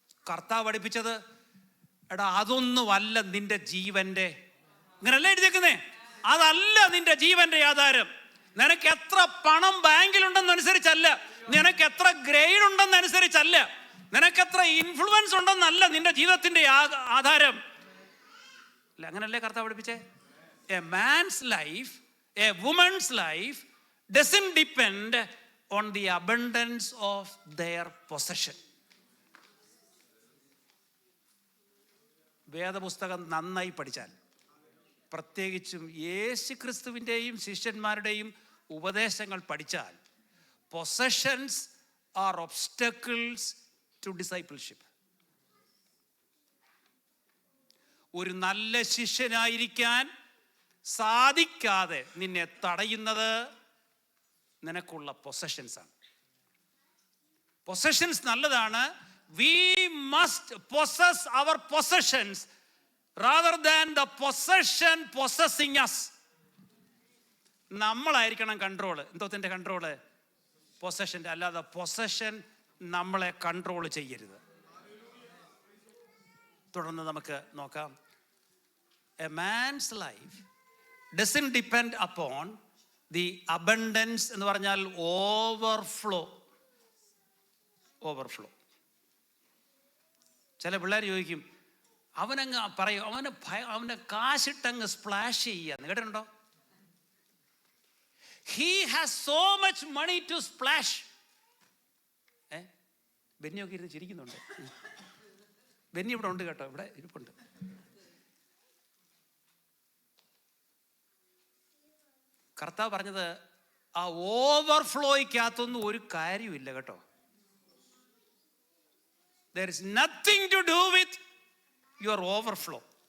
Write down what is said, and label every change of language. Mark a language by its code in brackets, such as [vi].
[ml] കർത്താവ് പഠിപ്പിച്ചത്, എടാ അതൊന്നുമല്ല നിന്റെ ജീവന്റെ, ഇങ്ങനല്ല എഴുതിയേക്കുന്നേ, അതല്ല നിന്റെ ജീവന്റെ ആധാരം. നിനക്ക് എത്ര പണം ബാങ്കിലുണ്ടെന്നനുസരിച്ചല്ല, നിനക്ക് എത്ര ഗ്രേഡ് ഉണ്ടെന്നനുസരിച്ചല്ല, നിനക്ക് എത്ര ഇൻഫ്ലുവൻസ് ഉണ്ടെന്നല്ല നിന്റെ ജീവിതത്തിന്റെ ആധാരം. അല്ല, അങ്ങനല്ലേ കർത്താവ് പഠിപ്പിച്ചേ? [en] A man's life, a woman's life doesn't depend on the abundance of their possession. [ml] വേദപുസ്തകം നന്നായി പഠിച്ചാൽ, പ്രത്യേകിച്ചും യേശു ക്രിസ്തുവിൻ്റെയും ശിഷ്യന്മാരുടെയും ഉപദേശങ്ങൾ പഠിച്ചാൽ, [en] Possessions are obstacles to discipleship. [ml] ഒരു നല്ല ശിഷ്യനായിരിക്കാൻ സാധിക്കാതെ നിന്നെ തടയുന്നത് നിനക്കുള്ള പൊസഷൻസ് ആണ്. പൊസഷൻസ് നല്ലതാണ്. [en] We must possess our possessions rather than the possession possessing us. [ml] നമ്മളായിരിക്കണം control. എന്തോത്തിന്റെ control? പൊസഷൻ്റെ. അല്ലാതെ പൊസഷൻ നമ്മളെ കൺട്രോൾ ചെയ്യരുത്. തുടർന്ന് നമുക്ക് നോക്കാം. [en] a man's life doesn't depend upon the abundance [ml] എന്ന് പറഞ്ഞാൽ ഓവർഫ്ലോ. ചില പിള്ളേർ ചോദിക്കും, അവനങ്ങ് പറയും, അവൻ്റെ കാശിട്ടങ്ങ് സ്പ്ലാഷ് ചെയ്യാന്ന് കേട്ടിട്ടുണ്ടോ? [en] He has so much money to splash. [ml] ബെന്നിയൊക്കെ ഇരുന്ന് ചിരിക്കുന്നുണ്ട്. ബെന്നി ഇവിടെ ഉണ്ട് കേട്ടോ, ഇവിടെ ഇരിപ്പുണ്ട്. കർത്താവ് പറഞ്ഞത് ആ ഓവർഫ്ലോയ്ക്കകത്തൊന്നും ഒരു കാര്യമില്ല കേട്ടോ. [en] There is nothing to do with your overflow.